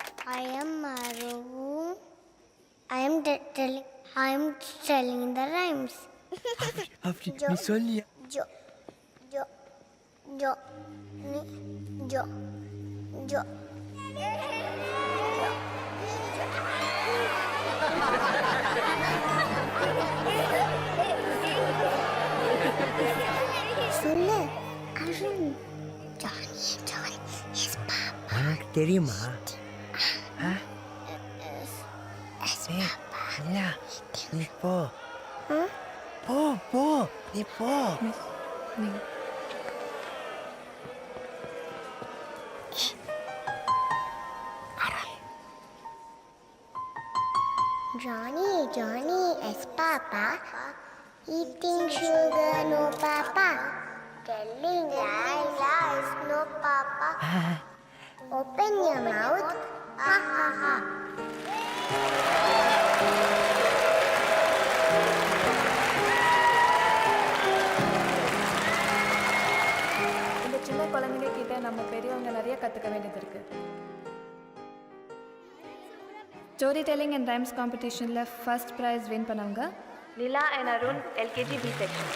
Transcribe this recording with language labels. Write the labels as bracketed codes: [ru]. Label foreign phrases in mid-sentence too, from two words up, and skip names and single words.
[en] I am Maru. I am telling the rhymes. [ta] அப்படி நீ சொல்லியா? Jo, jo, jo, ni, jo, jo. சொல்லு அருண். [en] Johnny yes Papa. [ta] உனக்கு தெரியுமா? எஸ் ஏய், பாப்பா. இல்ல, நீ போ போ போ நீ போ. [en] Johnny, yes, Papa. Eating sugar, no, Papa. Telling lies, no, Papa. Open your mouth, ha ha ha. [ta] இந்த சின்ன குழந்தைங்க கிட்ட நம்ம பெரியவங்க நிறைய கற்றுக்க வேண்டியது இருக்கு. [en] story telling and rhymes competitionil first prize win [ta] பண்ணவங்க நிலா அண்ட் அருண் [en] LKG B section.